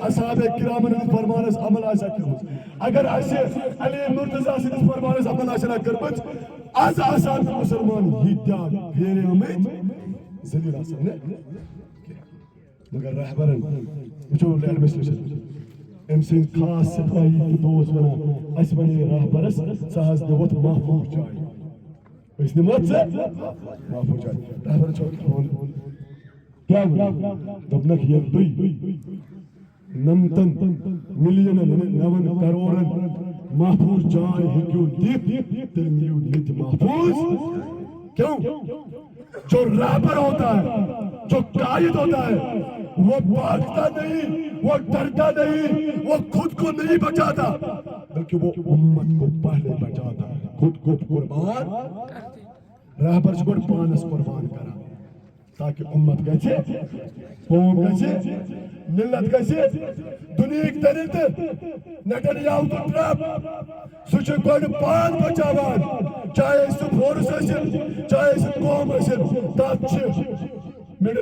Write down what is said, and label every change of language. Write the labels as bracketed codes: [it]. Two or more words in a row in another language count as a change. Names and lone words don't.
[ks] اصحاب کرامن ہٕنٛدِس فرمانس عمل آسہِ ہا کٔرمٕژ اگر اَسہِ علی مرتضیٰ سٕنٛدِس فرمانس عمل آسہِ ہا کٔرمٕژ آز آسان نہٕ مُسلمان ییٖتیاہ پھیریمٕتۍ ذلیٖل آسان نہٕ مگر رہبرن وٕچھو ایڈمنسٹریشن أمۍ سٕنٛدۍ خاص سپاہی تہٕ دوس وَنان اَسہِ وَنے رہبرس ژٕ حظ دِوُتھ محفوٗظ جاے أسۍ نِموتھ ژٕ محفوٗظ جاے رہبرن چھُ کیٛاہ ووٚن دوٚپنکھ ییٚلہِ تُہۍ 9 کروڑن محفوٗظ جاے ہیٚکِو دِتھ تیٚلہِ نِیِو ییٚتہِ محفوٗظ [ur] کیوں جو رہبر ہوتا ہے جو قائد ہوتا ہے وہ بھاگتا نہیں وہ ڈرتا نہیں وہ خود کو نہیں بچاتا بلکہ وہ امت کو پہلے بچاتا ہے خود کو قربان [ks] رہبر چھُ گۄڈٕ پانس قربان کران تاکہ امت گژھِ قوم گژھِ ملت گژھِ دُنیہٕکۍ دٔرِل نیٹنیاہو تہٕ ٹرمپ سُہ چھُ گۄڈٕ پان بچاوان چاہے سُہ فورس ٲسِن چاہے سُہ قوم ٲسِن تتھ چھِ مڈل